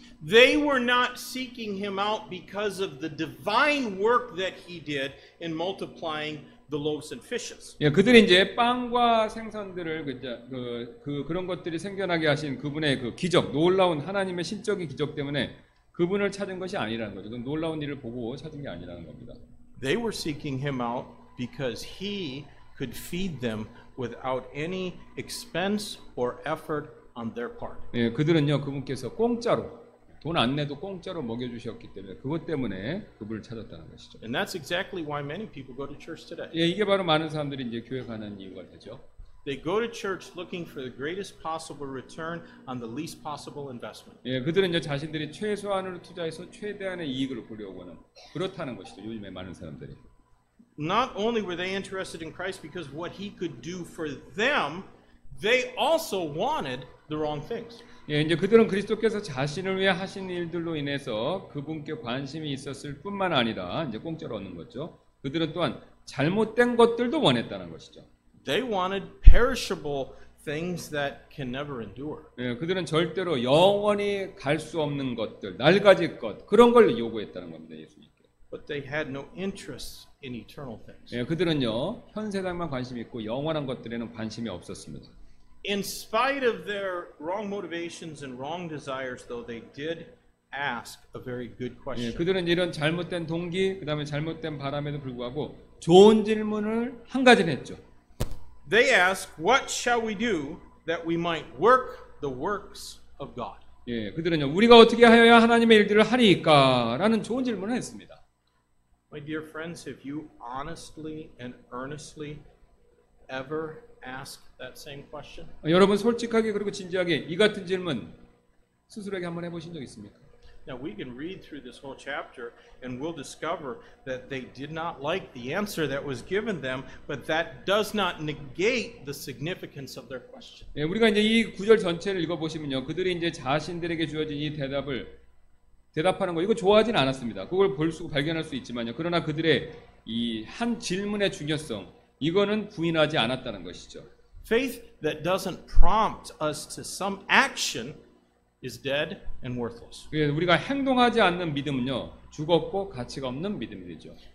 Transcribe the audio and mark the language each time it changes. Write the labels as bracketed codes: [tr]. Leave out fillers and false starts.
[en] They were not seeking him out because of the divine work that he did in multiplying the loaves and fishes. [ko] 예, 그들이 이제 빵과 생선들을 그런 것들이 생겨나게 하신 그분의 그 기적, 놀라운 하나님의 신적인 기적 때문에 그분을 찾은 것이 아니라는 거죠. 그 놀라운 일을 보고 찾은 게 아니라는 겁니다. [en] They were seeking him out because he could feed them without any expense or effort on their part. [ko] 예, 그들은요 그분께서 공짜로 돈 안 내도 공짜로 먹여주셨기 때문에 그것 때문에 그분을 찾았다는 것이죠. [en] And that's exactly why many people go to church today. [ko] 예, 이게 바로 많은 사람들이 이제 교회 가는 이유가 되죠. [en] They go to church looking for the greatest possible return on the least possible investment. [ko] 예, 그들은 이제 자신들이 최소한으로 투자해서 최대한의 이익을 보려고 하는 그렇다는 것이죠. 요즘에 많은 사람들이. [en] Not only were they interested in Christ because what he could do for them, they also wanted the wrong things. [ko] 예, 이제 그들은 그리스도께서 자신을 위해 하신 일들로 인해서 그분께 관심이 있었을 뿐만 아니라 이제 공짜로 얻는 거죠. 그들은 또한 잘못된 것들도 원했다는 것이죠. [en] They wanted perishable things that can never endure. [ko] 예, 그들은 절대로 영원히 갈 수 없는 것들, 낡아질 것 그런 걸 요구했다는 겁니다. 예수님께. [en] But they had no interest in eternal things. [ko] 예, 그들은요 현 세상만 관심이 있고 영원한 것들에는 관심이 없었습니다. [en] In spite of their wrong motivations and wrong desires, though, they did ask a very good 예, question. [ko] 그들은 이런 잘못된 동기, 그다음에 잘못된 바람에도 불구하고 좋은 질문을 한 가지는 했죠. [en] They asked, "What shall we do that we might work the works of God?" [ko] 예, 그들은요 우리가 어떻게 하여야 하나님의 일들을 하리까라는 좋은 질문을 했습니다. [en] My dear friends, have you honestly and earnestly ever asked that same question? [ko] 여러분 솔직하게 그리고 진지하게 이 같은 질문 스스로에게 한번 해보신 적 있습니까? [en] Now we can read through this whole chapter and we'll discover that they did not like the answer that was given them, but that does not negate the significance of their question. [ko] 예, 우리가 이제 이 구절 전체를 읽어보시면요, 그들이 이제 자신들에게 주어진 이 대답하는 거 이거 좋아하진 않았습니다. 그걸 발견할 수 있지만요, 그러나 그들의 이 한 질문의 중요성 이거는 부인하지 않았다는 것이죠. [en] Faith that doesn't prompt us to some action is dead and worthless. [ko] 예, 우리가 행동하지 않는 믿음은요, 죽었고 가치가 없는 믿음이 되죠.